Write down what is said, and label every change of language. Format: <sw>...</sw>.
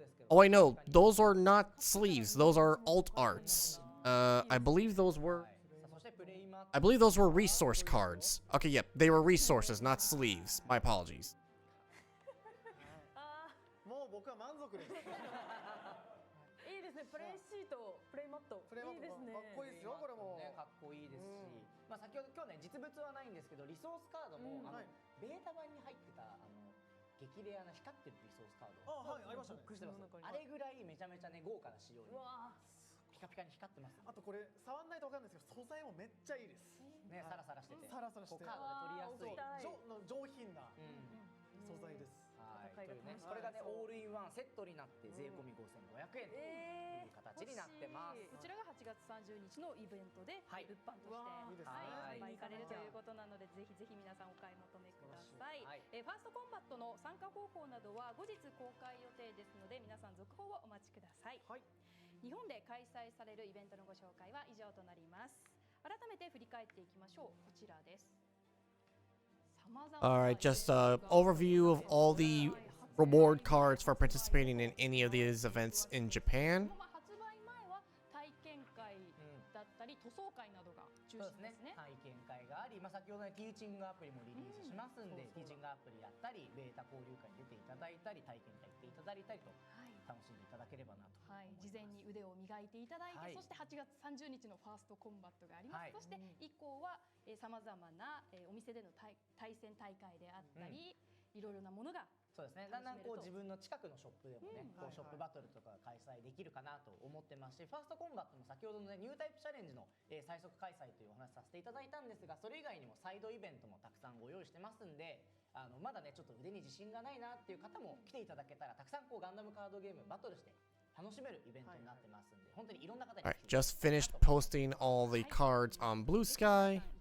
<en>Oh, I know. Those are not sleeves. Those are alt arts. I believe those were resource cards. Okay, yep, they were resources, not sleeves. My apologies.</en> <ja>もう僕は満足です。いいですね。プレイシート、プレイマット。いいですね。かっこいいですよこれも。かっこいいですし、先ほど今日ね実物はないんですけどリソースカードもベータ版に入ってた激レアな光ってるリソースカード。はい、ありましたね。あれぐらいめちゃめちゃね豪華な仕様に。ピカピカに光ってます。あとこれ触んないとわかんないですけど素材もめっちゃいいです。ね、サラサラしてて。サラサラしてて。カードで取りやすい。上品な素材です。これがねオールインワンセットになって税込み5500円という形になってます。こちらが8月30日のイベントで物販として販売されるということなので、ぜひぜひ皆さんお買い求めください。ファーストコンバットの参加方法などは後日公開予定ですので、皆さん続報をお待ちください。日本で開催されるイベントのご紹介は以上となります。改めて振り返っていきましょう。こちらです。</ja> <en>Alright, just an overview of all the reward cards for participating in any of these events in Japan.</en> <ja>発売前は体験会だったり塗装会などが中心ですね。体験会があり、先ほどねティーチングアプリもリリースしますんで、ティーチングアプリやったりベータ交流会に出ていただいたり体験会行っていただいたりと楽しんでいただければなと。事前に腕を磨いていただいて、そして8月30日のファーストコンバットがあります。そして以降はさまざまなお店での対戦大会であったり、いろいろなものがそうですね。だんだん自分の近くのショップでもね、ショップバトルとか開催できるかなと思ってますし、ファーストコンバットも先ほどのねニュータイプチャレンジの最速開催というお話させていただいたんですが、それ以外にもサイドイベントもたくさんご用意してますんで、まだねちょっと腕に自信がないなっていう方も来ていただけたら、たくさんガンダムカードゲームバトルして楽しめるイベントになってますんで、本当にいろんな方に。</ja> <en>Alright, just finished posting all the cards on Blue Sky.</en>